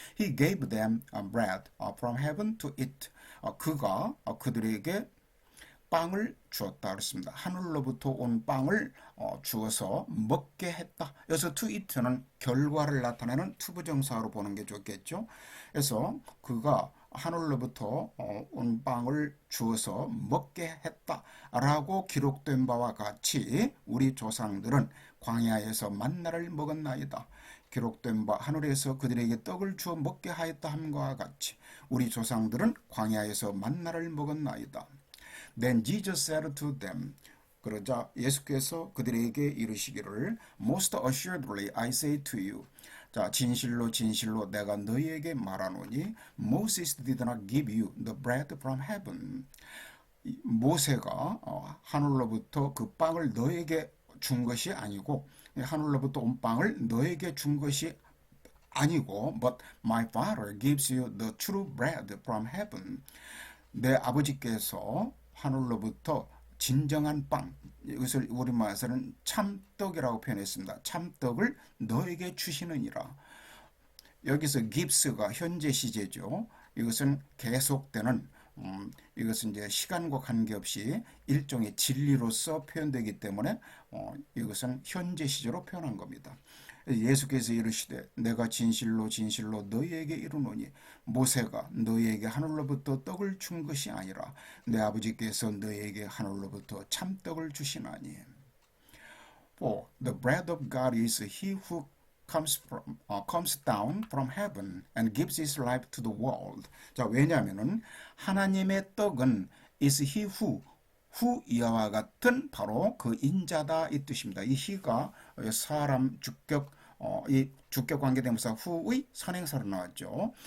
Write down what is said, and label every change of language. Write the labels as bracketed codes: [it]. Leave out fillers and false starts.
[en] He gave them bread from heaven to eat. [ko] 그가 그들에게 빵을 주었다 그랬습니다. 하늘로부터 온 빵을 주어서 먹게 했다. 여기서 to eat는 결과를 나타내는 투부정사로 보는 게 좋겠죠. 그래서 그가 하늘로부터 온 빵을 주어서 먹게 했다라고 기록된 바와 같이 우리 조상들은 광야에서 만나를 먹었나이다. 기록된 바 하늘에서 그들에게 떡을 주어 먹게 하였다 함과 같이 우리 조상들은 광야에서 만나를 먹었나이다. [en] Then Jesus said to them, [ko] 그러자 예수께서 그들에게 이르시기를 [en] Most assuredly I say to you, [ko] 자, 진실로 진실로 내가 너희에게 말하노니 [en] Moses did not give you the bread from heaven. [ko] 모세가 하늘로부터 그 빵을 너에게 준 것이 아니고 하늘로부터 온 빵을 너에게 준 것이 아니고 [en] but my father gives you the true bread from heaven. [ko] 내 아버지께서 하늘로부터 진정한 빵, 이것을 우리말에서는 참떡이라고 표현했습니다. 참떡을 너에게 주시느니라. 여기서 gives가 현재 시제죠. 이것은 계속되는 이것은 이제 시간과 관계없이 일종의 진리로서 표현되기 때문에 이것은 현재 시제로 표현한 겁니다. 예수께서 이르시되 내가 진실로 진실로 너희에게 이르노니 모세가 너희에게 하늘로부터 떡을 준 것이 아니라 내 아버지께서 너희에게 하늘로부터 참떡을 주시나니. [en] For the bread of God is he who comes down from heaven and gives his life to the world. [ko] 자, 왜냐하면은 하나님의 떡은 [en] is he who [ko] 이와 같은 바로 그 인자다 이 뜻입니다. 이 he가 사람 주격 이 주격 관계대명사 who의 선행사로 나왔죠.